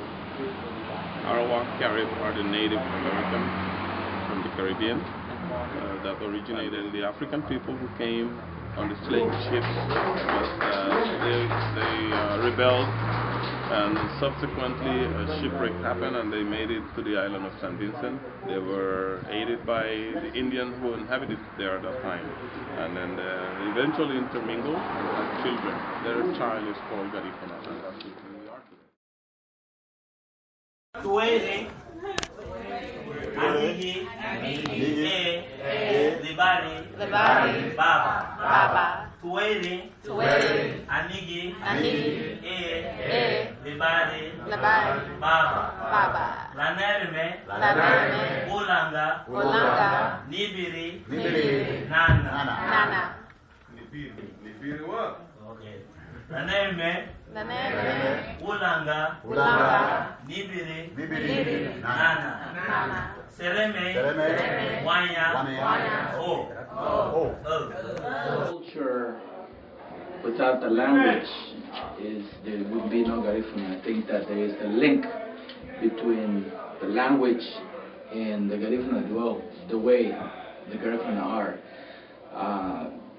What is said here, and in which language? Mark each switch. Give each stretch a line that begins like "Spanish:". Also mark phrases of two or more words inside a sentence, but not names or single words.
English: Arawak Carib are the Native Americans from the Caribbean that originated in the African people who came on the slave ships, but they rebelled, and subsequently a shipwreck happened and they made it to the island of St. Vincent. They were aided by the Indians who inhabited there at that time, and then they eventually intermingled and had children. Their child is called Garifuna, and that's who we are today.
Garifuna: Libari, Baba, Tuwele, Anigi, Libari, Baba, Lanerme, Ulanga, Nibiri, Nana.
English: Nibiri what? Okay.
Garifuna: Lanerme, Ulanga, Nibiri, Nana. Sereme, Wanya,
English: Culture without the language there would be no Garifuna. I think that there is a link between the language and the Garifuna dwell, the way the Garifuna are.